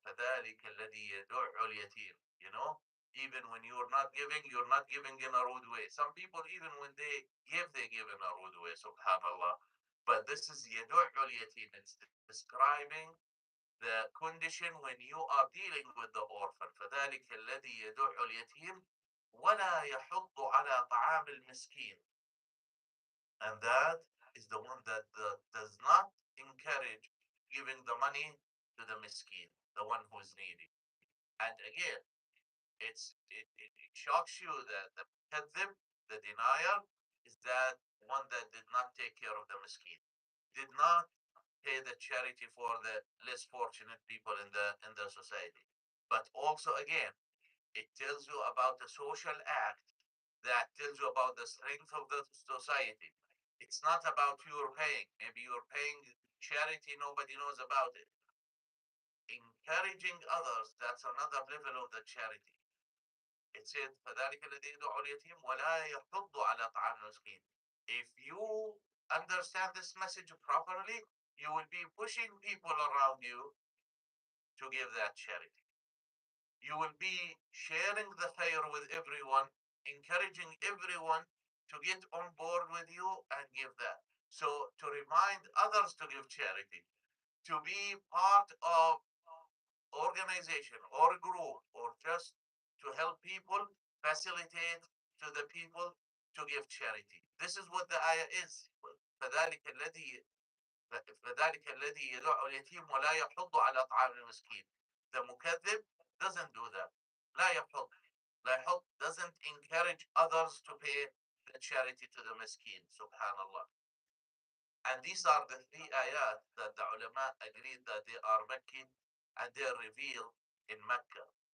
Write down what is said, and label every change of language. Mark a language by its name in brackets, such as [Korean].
[Arabic] فَذَلِكَ الَّذِي يَدُعُّ الْيَتِيمِ. [English] Even when you're not giving in a rude way. Some people, even when they give in a rude way, subhanallah. But this is yadu'ul yatim. It's describing the condition when you are dealing with the orphan. [Arabic] فذلك الذي يدع اليتيم ولا يحض على طعام المسكين. [English] And that is the one that does not encourage giving the money to the miskin, the one who is needy. And again, it shocks you that the kadhib, the denier, is that one that did not take care of the miskin, did not pay the charity for the less fortunate people in the society. But also again, it tells you about the social act that tells you about the strength of the society. It's not about your paying. Maybe you're paying charity, nobody knows about it. Encouraging others, that's another level of the charity. It said, [Arabic] فَذَلِكَ الَّذِي يَدُعُّ الْيَتِيمَ وَلَا يَحُضُّ عَلَى طَعَامِ الْمِسْكِينِ. [English] If you understand this message properly, you will be pushing people around you to give that charity. You will be sharing the khair with everyone, encouraging everyone to get on board with you and give that. So to remind others to give charity, to be part of organization or group, or just to help people facilitate to the people to give charity. This is what the ayah is. [Arabic] فذلك الذي فذلك الذي يدع اليتيم ولا يحض على طعام المسكين. [English] The مكذب doesn't do that. [Arabic] لا يحض. لا يحض [English] doesn't encourage others to pay the charity to the miskin. Subhanallah. And these are the three ayat that the ulama agreed that they are Meccan and they are revealed in Mecca.